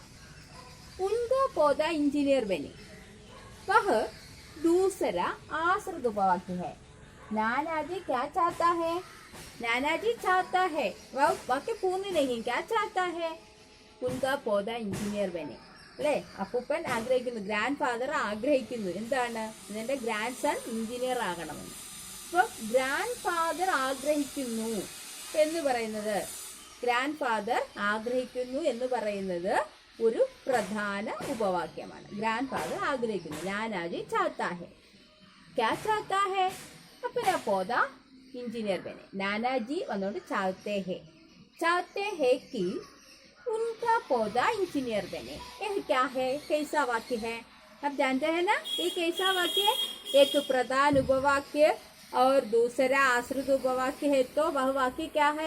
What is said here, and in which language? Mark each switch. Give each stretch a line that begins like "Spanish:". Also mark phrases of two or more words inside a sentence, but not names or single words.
Hindi: उनका पौधा इंजीनियर बने, वह दूसरा आश्रित उपवाक्य है। नानाजी क्या चाहता है? नानाजी चाहता है, वह वाक्य पूर्ण नहीं, क्या चाहता है? उनका पौधा इंजीनियर बने അല്ലേ.
Malayalam: അപ്പൂപ്പൻ ആഗ്രഹിക്കുന്നു,
English: grand father
Malayalam: ആഗ്രഹിക്കുന്നു എന്താണ്? എൻ്റെ
English: grand son
Malayalam: എഞ്ചിനീയർ ആകണമെന്ന്. അപ്പോൾ
English: grand father
Malayalam: ആഗ്രഹിക്കുന്നു എന്ന് പറയുന്നത്,
English: grand father
Malayalam: ആഗ്രഹിക്കുന്നു എന്ന് പറയുന്നത് ഒരു പ്രധാന ഉപവാക്യമാണ്. ഗ്രാൻഡ് ഫാദർ ആഗ്രഹിക്കുന്നു,
Hindi: നാനാജി चाहता है. क्या चाहता है? अपना पौधा इंजीनियर बने. नानाजी वनोड चाहते हैं कि उनका पौधा इंजीनियर बने. यह क्या है? कैसा वाक्य है? अब जानते हैं ना ये कैसा वाक्य है. एक प्रधान उपवाक्य और दूसरा आश्रित उपवाक्य है, तो वह वाक्य क्या है?